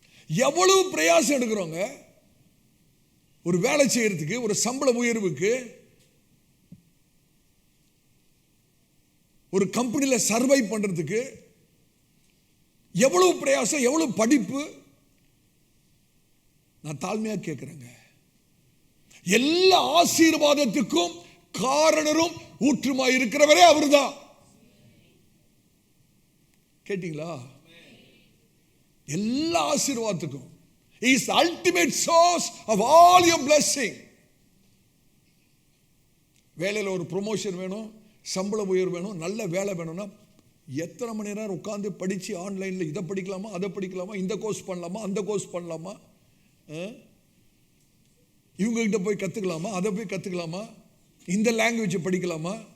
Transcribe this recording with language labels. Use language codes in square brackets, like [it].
[ta] எவ்வளவு பிரயாசம் எடுக்கிறோங்க ஒரு வேலை செய்யறதுக்கு, ஒரு சம்பள உயர்வுக்கு, ஒரு கம்பெனியில சர்வை பண்றதுக்கு எவ்வளவு பிரயாசம், எவ்வளவு படிப்பு. நான் தாழ்மையா கேட்கிறேங்க. எல்லா ஆசீர்வாதத்துக்கும் காரணரும் ஊற்றுமாய் இருக்கிறவரே அவர்தான். கேட்டீங்களா? எல்லா ஆசீர்வாதத்துக்கும் [en] He is the ultimate source of all your blessing. [ta] வேலையில் ஒரு ப்ரொமோஷன் வேணும், சம்பள உயர்வு வேணும், நல்ல வேலை வேணும்னா எத்தனை மணி நேரம் உட்காந்து படிச்சு ஆன்லைன்ல இதை படிக்கலாமா, அதை படிக்கலாமா, இந்த கோர்ஸ் பண்ணலாமா, அந்த கோர்ஸ் பண்ணலாமா, இவங்க கிட்ட போய் கத்துக்கலாமா, அதை போய் கத்துக்கலாமா, இந்த லாங்குவேஜ் படிக்கலாமா.